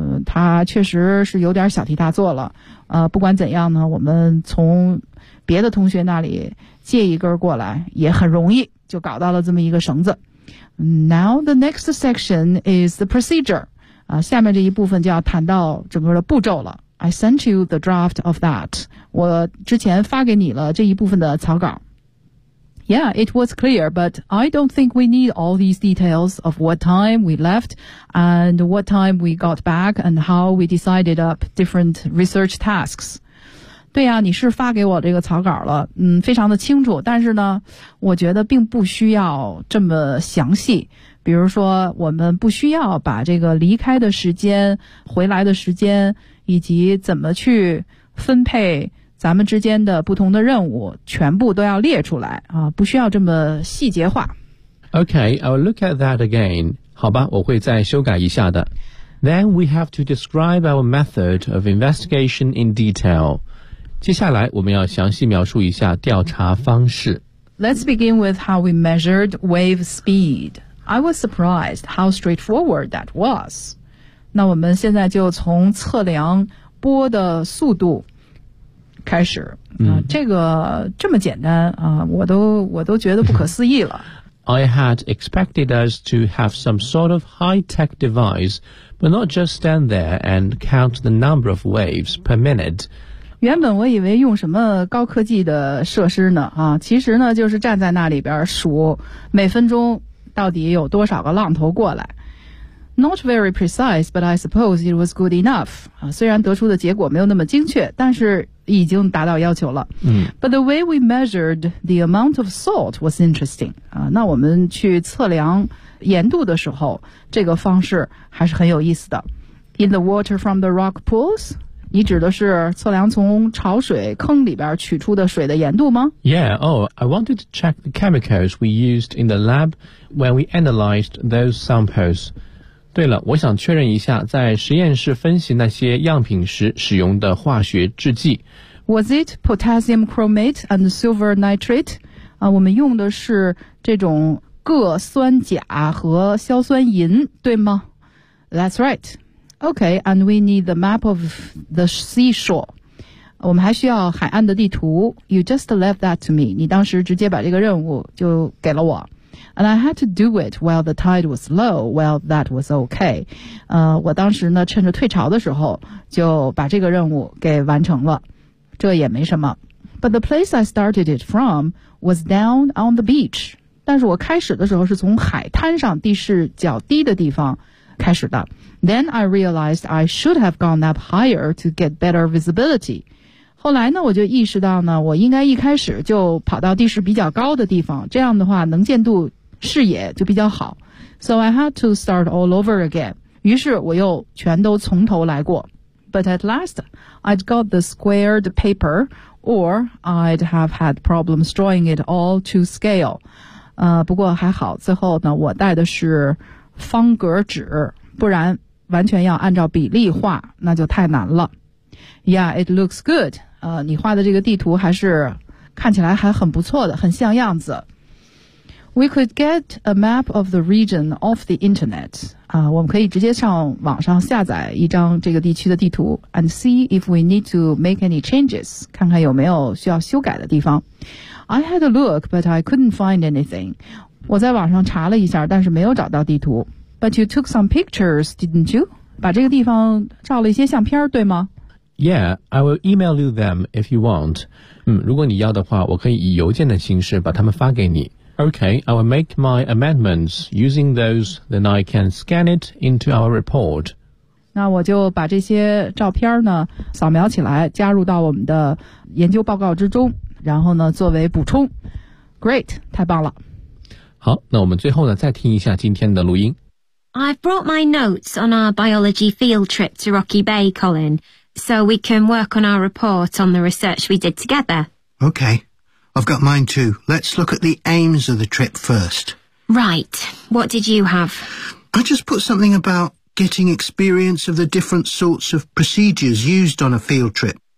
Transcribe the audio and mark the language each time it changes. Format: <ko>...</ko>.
<zh>他确实是有点小题大做了。不管怎样呢，我们从别的同学那里借一根过来也很容易就搞到了这么一个绳子。</zh> <en>Now the next section is the procedure.</en> <zh>下面这一部分就要谈到整个的步骤了。</zh> <en>I sent you the draft of that.</en> <zh>我之前发给你了这一部分的草稿。</zh> <en>Yeah, it was clear, but I don't think we need all these details of what time we left and what time we got back and how we decided up different research tasks.</en> <zh>对啊，你是发给我这个草稿了，嗯，非常的清楚，但是呢，我觉得并不需要这么详细。比如说，我们不需要把这个离开的时间、回来的时间以及怎么去分配咱们之间的不同的任务全部都要列出来啊，不需要这么细节化。</zh> <en>Okay, I'll look at that again.</en> <zh>好吧，我会再修改一下的。</zh> <en>Then we have to describe our method of investigation in detail.</en> <zh>接下来我们要详细描述一下调查方式。</zh> <en>Let's begin with how we measured wave speed. I was surprised how straightforward that was.</en> <zh>那我们现在就从测量波的速度开始，这个这么简单啊，我都觉得不可思议了。</zh> <en>I had expected us to have some sort of high-tech device, but not just stand there and count the number of waves per minute.</en> <zh>原本我以为用什么高科技的设施呢啊，其实呢就是站在那里边数每分钟到底有多少个浪头过来。</zh> <en>Not very precise, but I suppose it was good enough.</en> <zh>虽然得出的结果没有那么精确，但是已经达到要求了。</zh> <en>But the way we measured the amount of salt was interesting.</en> <zh>那我们去测量盐度的时候，这个方式还是很有意思的。</zh> <en>In the water from the rock pools?</en> <zh>你指的是测量从潮水坑里边取出的水的盐度吗？</zh> <en>Yeah, oh, I wanted to check the chemicals we used in the lab when we analyzed those samples.</en> <zh>对了，我想确认一下在实验室分析那些样品时使用的化学制剂。</zh> <en>Was it potassium chromate and silver nitrate?</en> <zh>我们用的是这种铬酸钾和硝酸银，对吗？</zh> <en>That's right. Okay, and we need the map of the seashore.</en> <zh>我们还需要海岸的地图。</zh> <en>You just left that to me.</en> <zh>你当时直接把这个任务就给了我。</zh> <en>And I had to do it while the tide was low. Well, that was okay.</en> <zh>我当时呢趁着退潮的时候就把这个任务给完成了。这也没什么。</zh> <en>But the place I started it from was down on the beach.</en> <zh>但是我开始的时候是从海滩上地势较低的地方开始的。</zh> <en>Then I realized I should have gone up higher to get better visibility.</en> <zh>后来呢我就意识到呢我应该一开始就跑到地势比较高的地方，这样的话能见度视野就比较好。</zh> <en>So I had to start all over again.</en> <zh>于是我又全都从头来过。</zh> <en>But at last, I'd got the squared paper, or I'd have had problems drawing it all to scale.</en> <zh>不过还好最后呢我带的是方格纸，不然完全要按照比例画那就太难了。</zh> <en>Yeah, it looks good.</en> <zh>你画的这个地图还是看起来还很不错的，很像样子。</zh> <en>We could get a map of the region off the internet.</en> <zh>我们可以直接上网上下载一张这个地区的地图</zh> <en>and see if we need to make any changes.</en> <zh>看看有没有需要修改的地方。</zh> <en>I had a look, but I couldn't find anything.</en> <zh>我在网上查了一下，但是没有找到地图。</zh> <en>But you took some pictures, didn't you?</en> <zh>把这个地方照了一些相片，对吗？</zh> <en>Yeah, I will email you them if you want.</en> <zh>如果你要的话，我可以以邮件的形式把它们发给你。</zh> <en>Okay, I will make my amendments using those, then I can scan it into our report.</en> <zh>那我就把这些照片呢扫描起来，加入到我们的研究报告之中，然后呢作为补充。</zh> <en>Great,</en> <zh>太棒了。好，那我们最后呢再听一下今天的录音。</zh> <en>I've brought my notes on our biology field trip to Rocky Bay, Colin, so we can work on our report on the research we did together. Okay, I've got mine too. Let's look at the aims of the trip first. Right, what did you have? I just put something about getting experience of the different sorts of procedures used on a field trip.</en>